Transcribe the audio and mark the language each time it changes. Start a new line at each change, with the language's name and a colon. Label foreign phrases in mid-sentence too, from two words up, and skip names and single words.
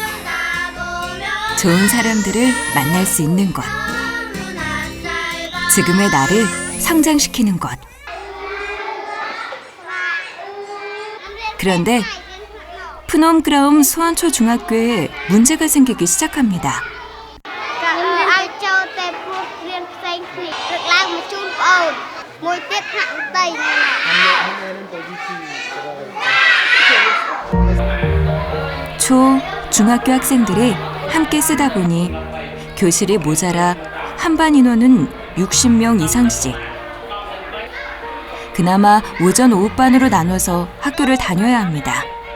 Korean: 좋은 사람들을 만날 수 있는 곳, 지금의 나를 성장시키는 곳. 그런데 프놈그라움 수원초 중학교에 문제가 생기기 시작합니다.
Khmer: មួយទៀតហាក់តៃណា
Korean: 초, 중학교 학생들이 함께 쓰다 보니 교실이 모자라 한반 인원은 60명 이상씩. 그나마 오전 오후반으로 나눠서 학교를 다녀야 합니다.